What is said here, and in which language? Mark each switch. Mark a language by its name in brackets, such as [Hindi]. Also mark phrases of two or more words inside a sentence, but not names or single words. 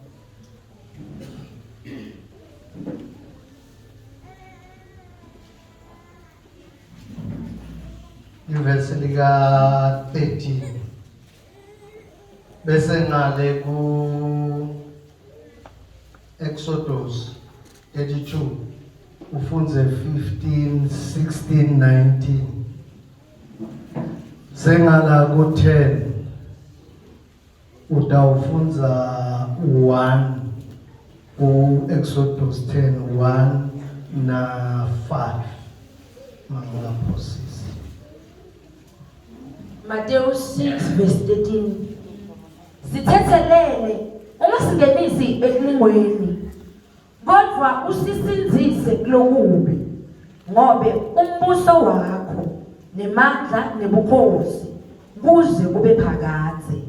[Swati] livesi lika 13 bese ngale ku Exodus 32 ufunze 15, 16, 19. Sengala ku 10 utawufunza 1 ku Exodus 10, 1 na 5. Mangala process. Matthew 6 verse 13. Sithethelele ungasingenisi ekulingweni kodwa usisinzise kulokubi ngobe umbuso wakho nemandla nebukhosi kuze kube phakade.